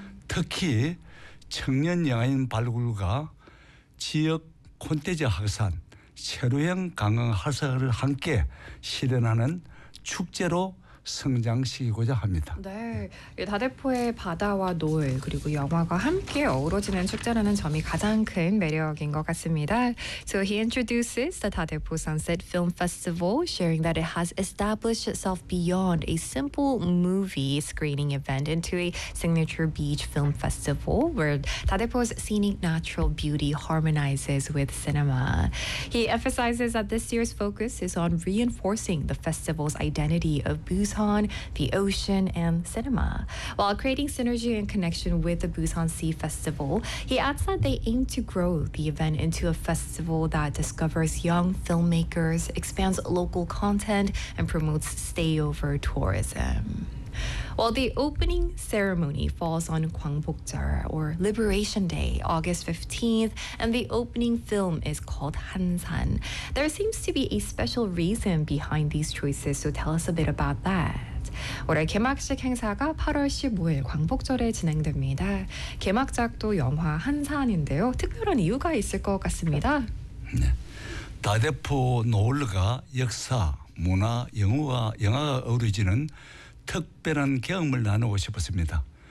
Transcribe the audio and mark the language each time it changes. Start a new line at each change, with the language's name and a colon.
Korean: 특히 청년 영화인 발굴과 지역 콘텐츠 확산, 새로형 관광 활성화를 함께 실현하는 축제로 성장시키고자 합니다. 네, 다대포의 바다와 노을 그리고 영화가 함께 어우러지는 축제라는 점이 가장 큰 매력인 것 같습니다.
English: So he introduces the 다대포 Sunset Film Festival, sharing that it has established itself beyond a simple movie screening event into a signature beach film festival where 다대포's scenic natural beauty harmonizes with cinema. He emphasizes that this year's focus is on reinforcing the festival's identity of Busan, the ocean, and cinema. While creating synergy and connection with the Busan Sea Festival, he adds that they aim to grow the event into a festival that discovers young filmmakers, expands local content, and promotes stayover tourism. Well, the opening ceremony falls on Gwangbokjeol, or Liberation Day, August 15th, and the opening film is called Hansan. There seems to be a special reason behind these choices, so tell us a bit about that.
Korean: 올해 개막식 행사가 8월 15일 광복절에 진행됩니다. 개막작도 영화 한산인데요. 특별한 이유가 있을 것 같습니다. 네. 다대포 노을과 역사, 문화, 영화가 어우러지는 특별한 경험을 나누고 싶었습니다.